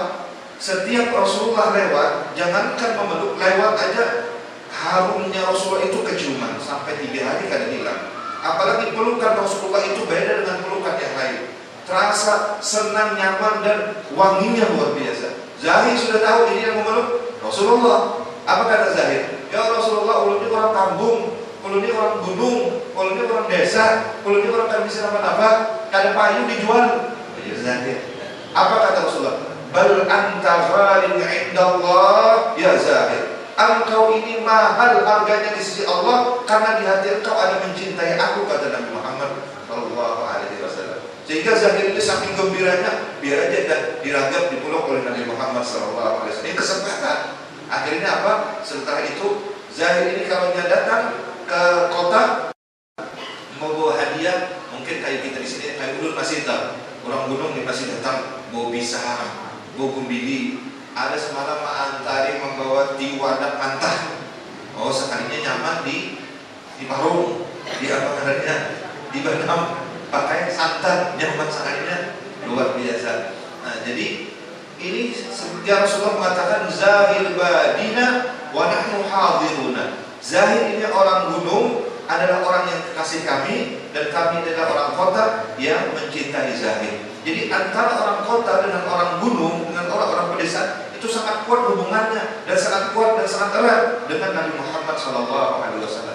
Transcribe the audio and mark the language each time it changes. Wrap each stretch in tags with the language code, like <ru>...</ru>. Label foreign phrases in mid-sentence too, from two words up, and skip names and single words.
<id>Setiap Rasulullah lewat, jangankan memeluk, lewat aja harumnya Rasulullah itu keciuman sampai 3 hari kada hilang. Apalagi pelukan Rasulullah itu beda dengan pelukan yang lain. Terasa senang, nyaman, dan wanginya luar biasa. Zahir sudah tahu ini yang memeluk Rasulullah. Apa kata Zahir?</id> <bjn>Ya Rasulullah, ulun ini orang kampung, ulun ini orang gunung, ulun ini orang desa, ulun ini orang kada bisa apa-apa, kada payu dijual.</bjn> <ar>يا زاهر.</ar> <id>Apa kata Rasulullah?</id> <ar>بل أنت غال عند الله يا زاهر.</ar> <id>Engkau ini mahal harganya di sisi Allah karena di hati engkau ada mencintai aku, kata Nabi Muhammad SAW. Sehingga Zahir ini saking gembiranya, biar aja diragap, dipeluk oleh Nabi Muhammad SAW. Ini kesempatan. Akhirnya apa? Setelah itu Zahir ini kalau dia datang ke kota mau bawa hadiah, mungkin kayak kita di sini, kayak ulun masih tahu. Orang gunung ini masih datang bawa pisang, bawa gumbili.</id> <bjn>Ada semalam antari membawa tiwadak mantah. Oh, sekalinya nyaman di Parung, di apa namanya, di Banam, pakai santan, nyaman sekalinya luar biasa.</bjn> <id>Nah, jadi ini ya Rasulullah mengatakan</id> <ar>زاهر بادينا ونحن حاضروه.</ar> <id>Zahir ini orang gunung, adalah orang yang kekasih kami, dan kami adalah orang kota yang mencintai Zahir. Jadi antara orang kota dengan orang gunung, dengan orang-orang pedesaan itu sangat kuat hubungannya sangat erat dengan Nabi Muhammad SAW.</id>